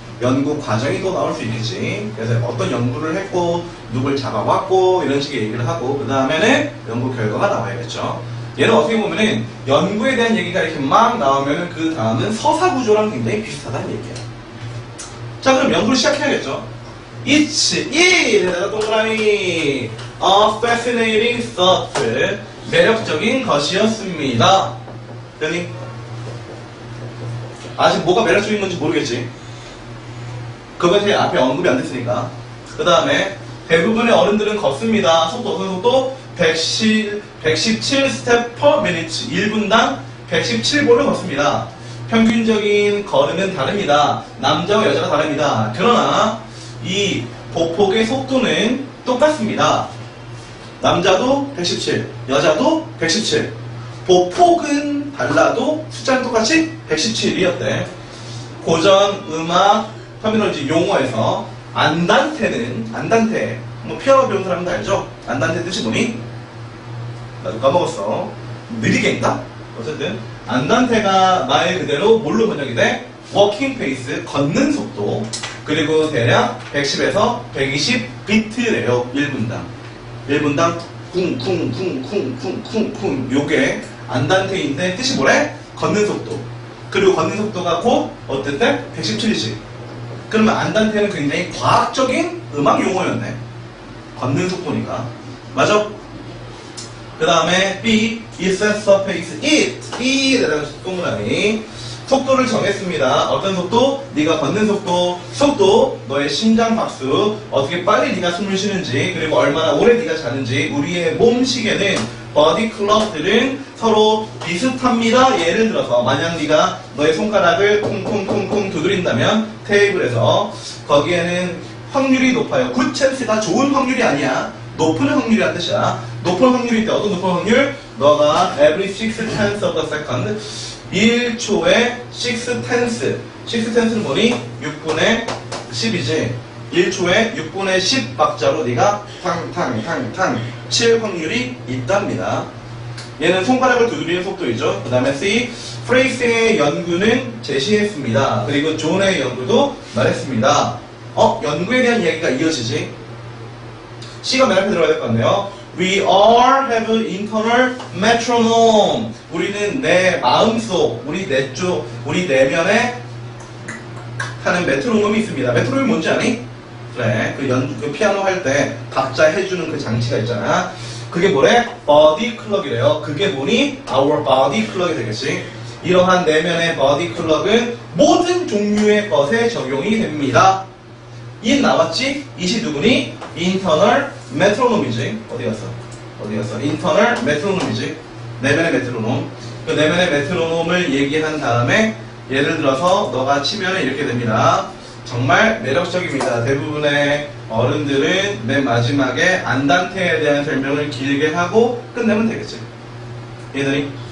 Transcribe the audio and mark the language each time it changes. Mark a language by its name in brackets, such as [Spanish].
[Korean] 연구 과정이 또 나올 수 있겠지. 그래서 어떤 연구를 했고 누굴 잡아왔고 이런 식의 얘기를 하고 그 다음에는 연구 결과가 나와야겠죠. 얘는 어떻게 보면은 연구에 대한 얘기가 이렇게 막 나오면은 그 다음은 서사 구조랑 굉장히 비슷하다는 얘기야. 자, 그럼 연구를 시작해야겠죠. [English] It's [Korean] 동그라미 [English] a fascinating thought. [Korean] 매력적인 것이었습니다. 되니? 아직 뭐가 매력적인 건지 모르겠지. 그것이 앞에 언급이 안 됐으니까. 그 다음에 대부분의 어른들은 걷습니다. 속도, 어떤 속도? [English] 117 스텝 per minute. [Korean] 1분당 117보를 걷습니다. 평균적인 걸음은 다릅니다. 남자와 여자가 다릅니다. 그러나 이 보폭의 속도는 똑같습니다. 남자도 117, 여자도 117. 보폭은 달라도 숫자는 똑같이 117이었대. 고전 음악 터미널로지 용어에서 안단테, 뭐 피아노 배운 사람은 다 알죠? 안단테 뜻이 뭐니? 나도 까먹었어. 느리게인가? 어쨌든 안단테가 말 그대로 뭘로 번역이 돼? 워킹 페이스, 걷는 속도. 그리고 대략 110에서 120 비트래요. 1분당 쿵쿵쿵쿵쿵쿵쿵. 요게 안단테인데 뜻이 뭐래? 걷는 속도. 그리고 걷는 속도가 곧 어떨 때? 117이지. 그러면 안단테는 굉장히 과학적인 음악 용어였네. 걷는 속도니까. 맞아? 그 다음에 B, [English] is a surface, it, [Korean] 동그라미. 속도를 정했습니다. 어떤 속도? 네가 걷는 속도, 너의 심장 박수, 어떻게 빨리 네가 숨을 쉬는지, 그리고 얼마나 오래 네가 자는지. 우리의 몸 시계는 버디 클럭들은 서로 비슷합니다. 예를 들어서 만약 네가 너의 손가락을 콩콩콩콩 두드린다면 테이블에서 거기에는 확률이 높아요. 굿 찬스가 좋은 확률이 아니야. 높은 확률이란 뜻이야. 높은 확률일 때 어떤 높은 확률? 너가 [English] every 6 tenths of the second [Korean] 1초에 6 tenths 6 tenths는 뭐니? 6분의 10이지. 1초에 6분의 10 박자로 네가 탕탕탕탕 칠 확률이 있답니다. 얘는 손가락을 두드리는 속도이죠. 그 다음에 C, 프레이스의 연구는 제시했습니다. 그리고 존의 연구도 말했습니다. 연구에 대한 이야기가 이어지지. C가 맨 앞에 들어가야 될 것 같네요. [English] We all have internal metronome. [Korean] 우리는 내 마음속, 우리 내면에 하는 메트로놈이 있습니다. 메트로놈이 뭔지 아니? 그래, 그 피아노 할 때 박자 해주는 그 장치가 있잖아. 그게 뭐래? [English] body clock [Korean] 이래요. 그게 뭐니? [English] our body clock [Korean] 이 되겠지. 이러한 내면의 body clock은 모든 종류의 것에 적용이 됩니다. 이 나왔지? 이시 누구니? [English] internal metronome이지. [Korean] 어디 갔어? [English] internal metronome이지. [Korean] 내면의 메트로놈. 그 내면의 메트로놈을 얘기한 다음에 예를 들어서 너가 치면 이렇게 됩니다. 정말 매력적입니다. 대부분의 어른들은 맨 마지막에 안단테에 대한 설명을 길게 하고 끝내면 되겠지. 얘들이.